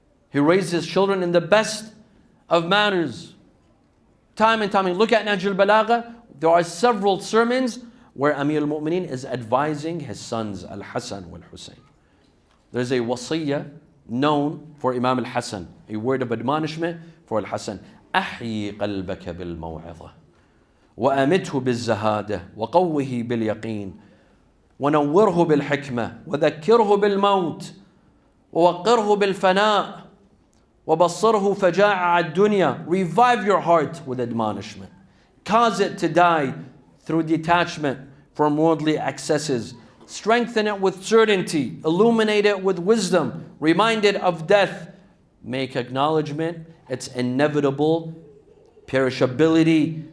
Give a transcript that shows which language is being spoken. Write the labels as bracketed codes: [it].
[en] He raised his children in the best of manners. Time and time. Look at Nahj al-Balagha. There are several sermons where Amir al-Mu'mineen is advising his sons, Al-Hasan and Hossein. There's a wasiyah known for Imam al-Hasan, a word of admonishment for Al-Hasan. [ar] أحيي قلبك بالموعظة وأمته بالزهادة وقوه باليقين ونوره بالحكمة وذكره بالموت ووقره بالفناء وبصره فجاع الدنيا. [en] Revive your heart with admonishment. Cause it to die through detachment from worldly excesses. Strengthen it with certainty. Illuminate it with wisdom. Remind it of death. Make acknowledgement its inevitable perishability.